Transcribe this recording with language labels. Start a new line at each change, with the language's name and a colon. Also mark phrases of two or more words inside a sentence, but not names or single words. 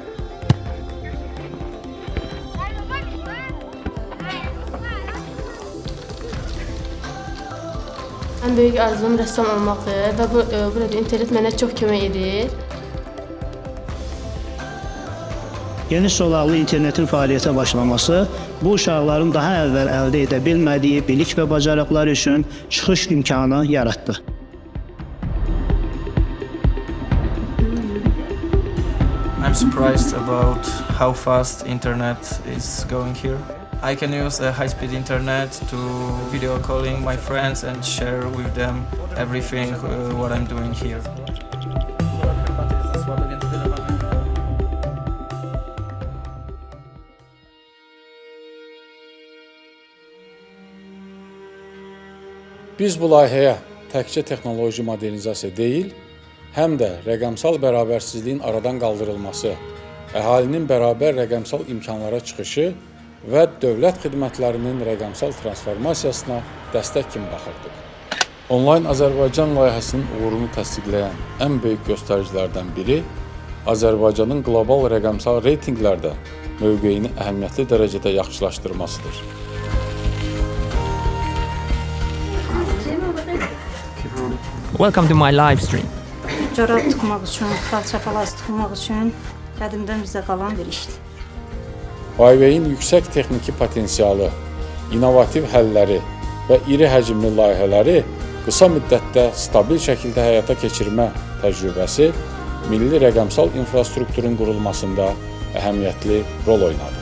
Azerbaijani: Ən böyük arzum rəssam olmaqdır və burada internet mənə çox kömək edir. Geniş zolaqlı internetin fəaliyyətə başlaması bu uşaqların daha əvvəl əldə edə bilmədiyi bilik və bacarıqlar üçün çıxış imkanı yaratdı.
English: I'm surprised about how fast internet is going here. I can use a high-speed internet to video calling my friends and share with them everything what I'm doing here.
Azerbaijani: Biz bu layihəyə təkcə texnoloji modernizasiya deyil, həm də rəqəmsal bərabərsizliyin aradan qaldırılması, əhalinin bərabər rəqəmsal imkanlara çıxışı və dövlət xidmətlərinin rəqəmsal transformasiyasına dəstək kimi baxırdıq. Onlayn Azərbaycan layihəsinin uğurunu təsdiqləyən ən böyük göstəricilərdən biri Azərbaycanın qlobal rəqəmsal reytinqlərdə mövqeyini əhəmiyyətli dərəcədə yaxşılaşdırmasıdır.
English: Welcome to my live stream.
Azerbaijani: Corab tıxmaq üçün, xalça palaz tıxmaq üçün qədimdən bizə qalan bir işdir. Huawei-in yüksək texniki potensialı, innovativ həlləri və iri həcmli layihələri qısa müddətdə stabil şəkildə həyata keçirmə təcrübəsi milli rəqəmsal infrastrukturun qurulmasında əhəmiyyətli rol oynadı.